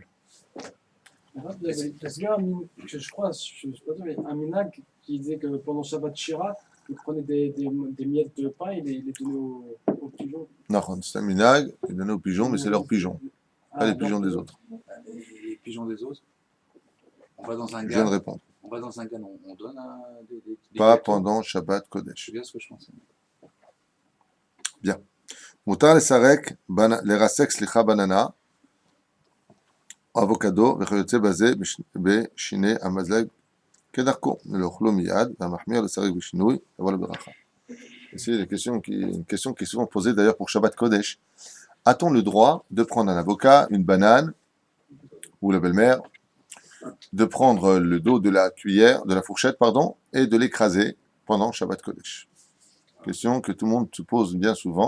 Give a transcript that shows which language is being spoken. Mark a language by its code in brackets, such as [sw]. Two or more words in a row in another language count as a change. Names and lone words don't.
[fr] Il y a je crois, je sais pas sûr, mais un minag qui disait que pendant [he] שבת שירה, [fr] il prenait des miettes de pain et les donnait aux pigeons. Non, c'est un minag, il donne aux pigeons, mais c'est leurs pigeons, pas les pigeons des autres. Et les pigeons des autres, on va dans un Je viens de GAN, répondre. on donne des Pas gâteaux. [he] pendant שבת קודש. [fr] C'est bien ce que je pensais. [he] מותר לרסק בננה, אבוקדו וכיוצא בזה בשיני המזלג כדרכו, לאוכלו מיד, והמחמיר לסרק בשינוי, יבוא לברכה. [fr] C'est une question qui est souvent posée d'ailleurs pour [he] שבת קודש. [fr] A-t-on le droit de prendre un avocat, une banane, ou la belle-mère, de prendre le dos de la cuillère, de la fourchette, pardon, et de l'écraser pendant [he] שבת קודש? [fr] Question que tout le monde se pose bien souvent,